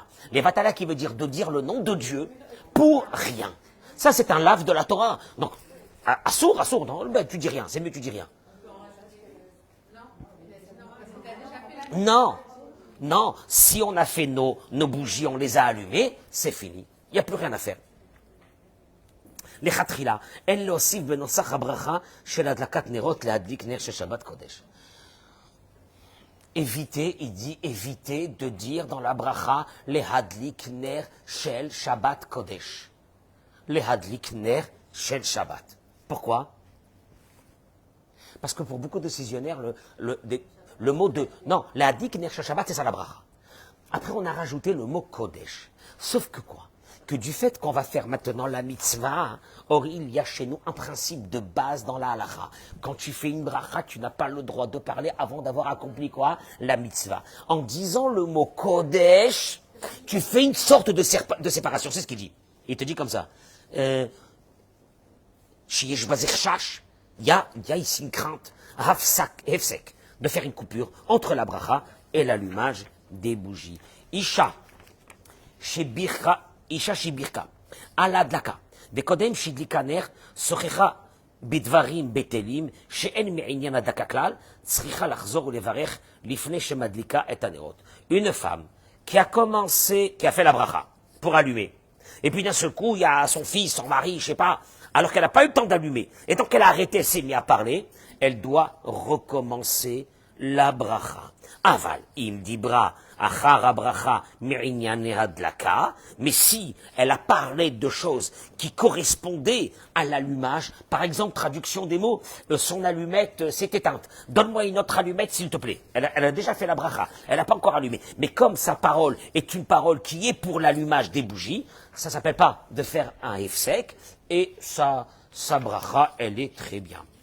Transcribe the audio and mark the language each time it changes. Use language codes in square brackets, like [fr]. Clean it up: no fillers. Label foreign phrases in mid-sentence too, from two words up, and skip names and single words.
[fr] Levatala qui veut dire de dire le nom de Dieu pour rien. Ça, c'est un lave de la Torah. Donc, assour, non, ben, tu dis rien, c'est mieux, tu dis rien. Non, si on a fait nos bougies, on les a allumées, c'est fini. Il n'y a plus rien à faire. [he] לכתחילה, אין להוסיף בנוסח הברכה של הדלקת נרות להדליק נר של שבת קודש. [fr] Évitez, il dit, évitez de dire dans la bracha [he] להדליק נר של שבת קודש. להדליק נר של שבת. [fr] Pourquoi? Parce que pour beaucoup de décisionnaires, le mot de... Non, [he] להדליק נר של שבת, [fr] c'est ça la bracha. Après, on a rajouté le mot Kodesh. Sauf que quoi? Que du fait qu'on va faire maintenant la mitzvah, or il y a chez nous un principe de base dans la halakha. Quand tu fais une bracha, tu n'as pas le droit de parler avant d'avoir accompli quoi? La mitzvah. En disant le mot Kodesh, tu fais une sorte de séparation. C'est ce qu'il dit. Il te dit comme ça. Il y a ici une crainte, hefsek, de faire une coupure entre la bracha et l'allumage des bougies. [he] אשה שבירכה על הדלקה, וקודם שהדליקה נר, שוחחה בדברים בטלים, שאין מעניין הדלקה כלל, צריכה לחזור ולברך לפני שמדליקה את הנרות. [fr] Une femme qui a fait la bracha pour allumer, et puis d'un seul coup, il y a son fils, son mari, je sais pas, alors qu'elle n'a pas eu le temps d'allumer, et donc elle a arrêté, elle s'est mise à parler, elle doit recommencer la bracha. [he] אבל, אם דיברה, אחר ברכה, מעניני הדלקה, [fr] mais si elle a parlé de choses qui correspondaient à l'allumage, par exemple, traduction des mots, son allumette s'est éteinte, donne-moi une autre allumette s'il te plaît. Elle a déjà fait la bracha, elle n'a pas encore allumé. Mais comme sa parole est une parole qui est pour l'allumage des bougies, ça s'appelle pas de faire un hefsek, et sa bracha, elle est très bien.